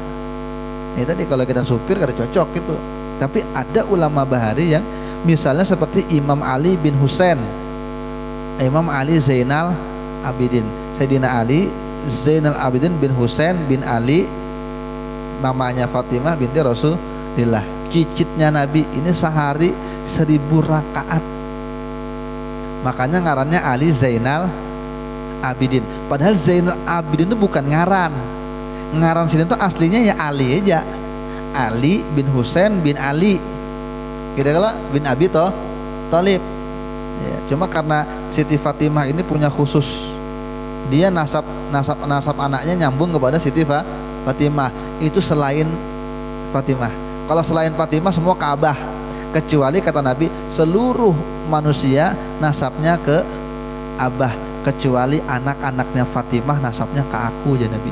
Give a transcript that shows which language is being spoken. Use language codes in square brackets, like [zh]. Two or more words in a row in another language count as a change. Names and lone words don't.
[bjn] Ya tadi kalau kita supir kada cocok gitu. Tapi ada ulama bahari yang misalnya seperti Imam Ali bin Husain, Imam Ali Zainal Abidin, Sayyidina Ali Zainal Abidin bin Husain bin Ali, mamanya Fatimah binti Rasulullah, cicitnya Nabi, ini sehari 1000 rakaat. Makanya ngarannya Ali Zainal Abidin. Padahal Zainal Abidin itu bukan ngaran. Ngaran sini tuh aslinya ya Ali aja. Ali bin Husain bin Ali. Kira-kira bin Abi Thalib. [id] Ya, cuma karena Siti Fatimah ini punya khusus, dia nasab anaknya nyambung kepada Siti Fatimah. Itu selain Fatimah. Kalau selain Fatimah semua Ka'bah, kecuali kata Nabi seluruh manusia nasabnya ke Abah, kecuali anak-anaknya Fatimah nasabnya ke aku, ya Nabi.